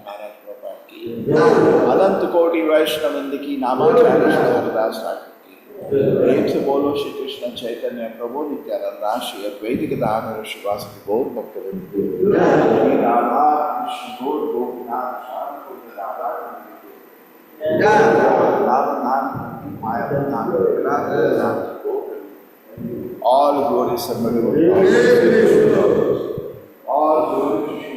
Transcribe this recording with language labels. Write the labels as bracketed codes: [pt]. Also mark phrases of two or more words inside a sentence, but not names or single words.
[hi] महाराज प्रभुपाद की अनंत कोटि वैष्णवृंद की नामाचार्य श्री हरिदास ठाकुर की प्रेम से बोलो श्री कृष्ण चैतन्य प्रभु नित्यानंद श्री अद्वैत गदाधर शिवासदि गौर भक्तवृंद श्री राधा कृष्ण गौर गोपीनाथ श्याम कुंज राधा [en] all glory somebody all glory